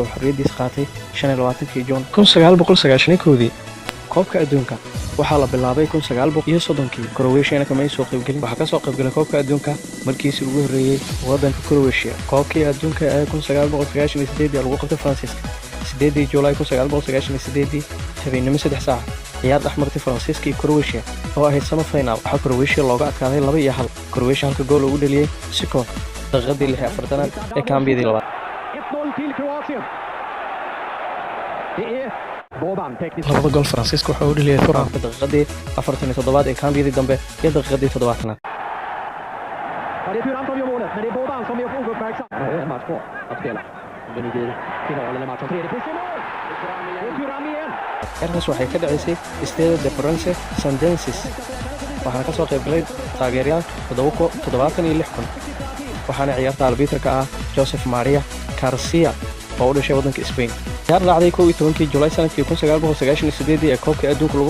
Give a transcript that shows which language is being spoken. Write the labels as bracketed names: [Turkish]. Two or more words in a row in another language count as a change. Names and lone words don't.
[Somali] xorriyadiisa qaatay 25 Juun 1991 koobka adduunka waxaa la bilaabay 1930 Croatia kama ay soo qayb galin waxa ka soo qayb galay koobka adduunka markiisii ugu horeeyay wadanka Croatia koobkii adduunka ee 1998 lagu qabtay Faransiiska 8 July 1998 habeenimo 3 saac ciyaar dhexmartay Faransiiska iyo Croatia oo ahayd semi-final waxa Croatia looga adkaaday 2-1 Croatia halka gool ugu dhaliyay Siko daqiiqadii 46 ee kaambiyadii labaad [Swedish] 1-0 till Kroatien. Det är Boban tekniskt. [Somali] Labada gool Faransiiska waxa uu dhaliyay Thuram daqiiqadii 47 ee kaambiyadii dambe iyo daqiiqadii 70. [Swedish] Ja, det är Thuram som gör målet, men det är Boban som är ouppmärksam. En match kvar att spela. Det nu blir final eller match om tredje position. Det är Thuram igen. [Somali] Ernas waxay ka dhacaysay Stade de France Saint-Denis waxaana ka soo qayb galay taageerayaal 76,000 waxaana ciyaarta albiitarka ah Joseph Maria Garcia oo u dhashay wadanka Spain ciyaar dhacday 12 July sanadkii 1998 ee koobka adduunka lagu